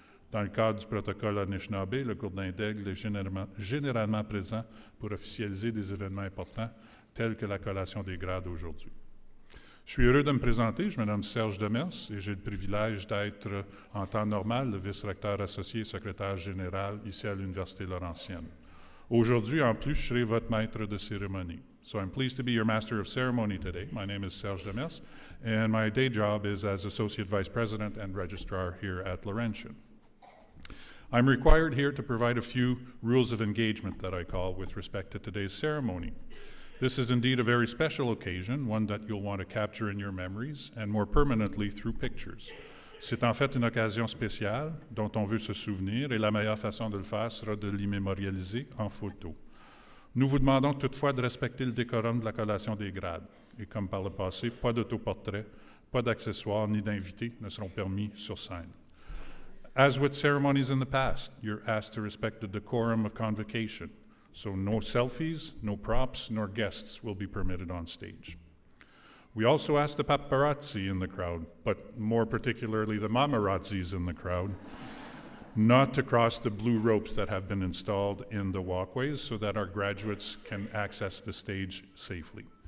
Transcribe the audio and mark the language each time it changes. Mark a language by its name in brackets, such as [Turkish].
[French] Dans le cadre du protocole Anishinaabe, le gourdin d'aigle est généralement présent pour officialiser des événements importants tels que la collation des grades aujourd'hui. Je suis heureux de me présenter, je me nomme Serge Demers et j'ai le privilège d'être en temps normal le vice-recteur associé et secrétaire général ici à l'Université Laurentienne. Aujourd'hui, en plus, je serai votre maître de cérémonie. [English] So I'm pleased to be your master of ceremony today. My name is Serge Demers, and my day job is as Associate Vice President and Registrar here at Laurentian. I'm required here to provide a few rules of engagement that I call with respect to today's ceremony. This is indeed a very special occasion, one that you'll want to capture in your memories and more permanently through pictures. [French] C'est en fait une occasion spéciale dont on veut se souvenir et la meilleure façon de le faire sera de l'immémorialiser en photo. Nous vous demandons toutefois de respecter le décorum de la collation des grades et comme par le passé, pas d'autoportrait, pas d'accessoires ni d'invités ne seront permis sur scène. [English] As with ceremonies in the past, you're asked to respect the decorum of convocation. So no selfies, no props, nor guests will be permitted on stage. We also ask the paparazzi in the crowd, but more particularly the mamarazzis in the crowd, not to cross the blue ropes that have been installed in the walkways so that our graduates can access the stage safely.